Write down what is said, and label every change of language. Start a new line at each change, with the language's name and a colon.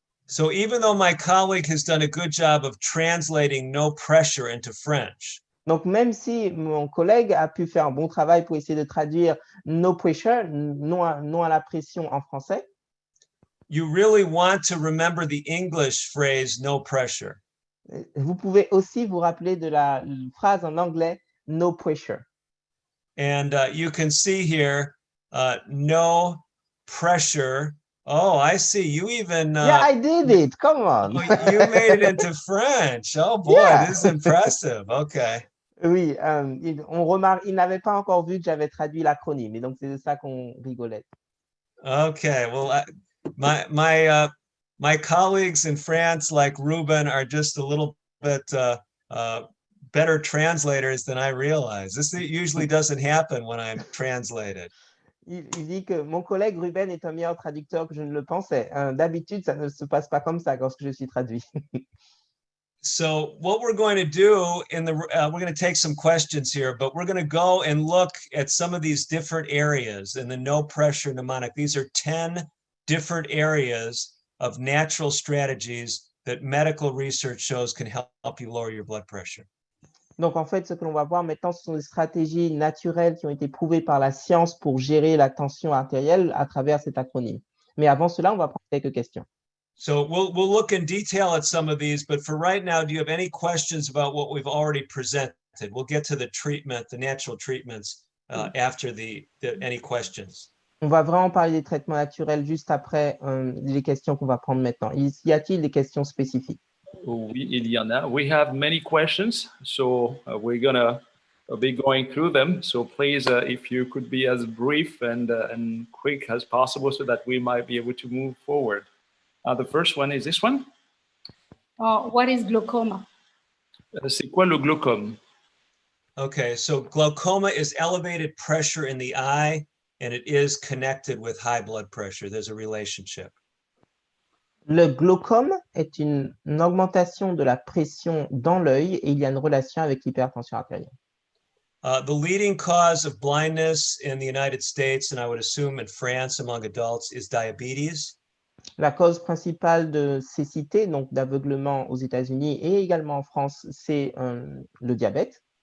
English: So even though my colleague has done a good job of translating no pressure into French,
French: donc, même si mon collègue a pu faire un bon travail pour essayer de traduire no pressure, non à la pression en français,
English: you really want to remember the English phrase no pressure.
French: Vous pouvez aussi vous rappeler de la phrase en anglais no pressure.
English: And you can see here, no pressure. Oh, I see. You even... yeah, I did it. Come on. You made it into French. Oh, boy, yeah. This is impressive. Okay.
French: Oui, il n'avait pas encore vu que j'avais traduit l'acronyme, et donc c'est de ça qu'on rigolait.
English: Okay, well, my colleagues in France, like Ruben, are just a little bit better translators than I realize. This usually doesn't happen when I'm translated.
French: Il dit que mon collègue Ruben est un meilleur traducteur que je ne le pensais. D'habitude, ça ne se passe pas comme ça lorsque je suis traduit.
English: So what we're going to do we're going to take some questions here, but we're going to go and look at some of these different areas in the no pressure mnemonic. These are 10 different areas of natural strategies that medical research shows can help you lower your blood pressure.
French: Donc, en fait, ce que l'on va voir maintenant, ce sont des stratégies naturelles qui ont été prouvées par la science pour gérer la tension artérielle à travers cet acronyme. Mais avant cela, on va prendre quelques questions.
English: So we'll look in detail at some of these, but for right now, do you have any questions about what we've already presented? We'll get to the treatment, the natural treatments after any questions.
French: On va vraiment parler des traitements naturels juste après les questions qu'on va prendre maintenant. Y a-t-il des questions spécifiques? Oui, il y en a.
English: We have many questions, so we're gonna be going through them. So please, if you could be as brief and quick as possible so that we might be able to move forward. The first one is this one. What is glaucoma?
French: C'est quoi le glaucome?
English: Okay, so glaucoma is elevated pressure in the eye, and it is connected with high blood pressure. There's a relationship.
French: Le glaucome est une augmentation de la pression dans l'œil et il y a une relation avec l'hypertension artérielle.
English: The leading cause of blindness in the United States, and I would assume in France among adults, is diabetes.
French: La cause principale de cécité, donc d'aveuglement aux États-Unis et également en France, c'est le diabète.